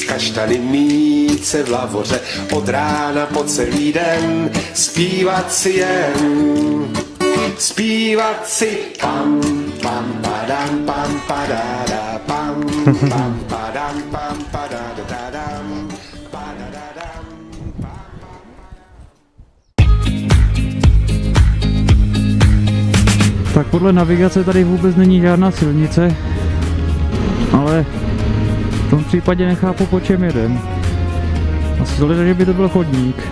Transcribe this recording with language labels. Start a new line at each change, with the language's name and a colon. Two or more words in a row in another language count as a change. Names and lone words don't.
Czech: kaštany, mít se v lavoře od rána po celý den, zpívat si jen, zpívat si pam, pam, padam, pam, padada, pam, pam, padam, pam, padadadam, padadadam. Tak podle navigace tady vůbec není žádná silnice, ale v tom případě nechápu, po čem jedem. Asi vzhledem, že by to byl chodník.